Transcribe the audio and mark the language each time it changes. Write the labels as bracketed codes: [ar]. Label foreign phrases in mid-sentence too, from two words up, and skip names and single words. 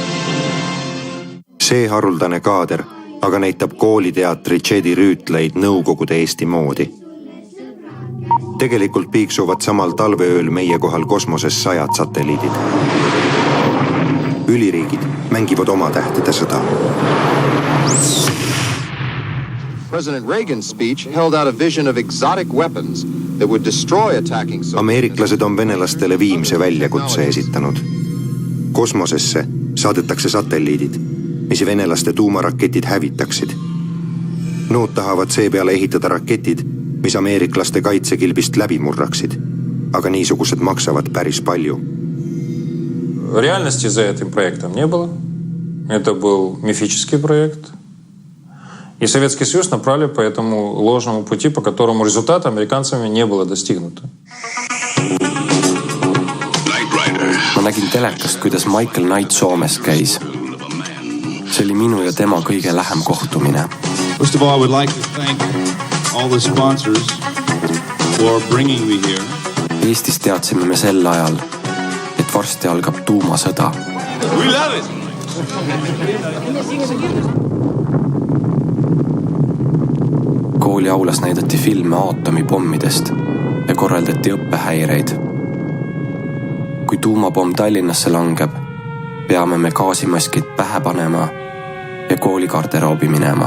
[et] See haruldane kaader aga näitab kooliteatri Jedi rüütleid Nõukogude Eesti moodi. Tegelikult piiksuvad samal talveööl meie kohal kosmoses 100 satelliidid. Üliriigid mängivad oma Tähtede sõda. [en] President Reagan's speech held out a vision of exotic weapons that would destroy attacking soldiers. [et] Ameeriklased on venelastele viimse väljakutse esitanud. Kosmosesse saadetakse satelliidid, mis venelaste tuumaraketid hävitaksid. Nood tahavad seepeale ehitada raketid, mis ameeriklaste kaitsekilbist läbi murraksid. Aga niisugused maksavad päris palju. [ru] Реальности за этим проектом не было. Это был мифический проект. И Советский Союз направили по этому ложному пути, по которому результата американцами не было достигнуто. [et] Ma nägin telekast, kuidas Michael Knight Soomes käis. See oli minu ja tema kõige lähem kohtumine. [en] First of all, I would like to thank all the sponsors for bringing me here. [et] Eestis teadsime me sel ajal, et varsti algab tuumasõda. [en] We love it! [et] Kooli aulas näidati filme aatomipommidest ja korraldati õppehäireid. Kui tuumapomm Tallinnasse langeb, peame me gaasimaskid pähe panema ja kooli garderoobi minema.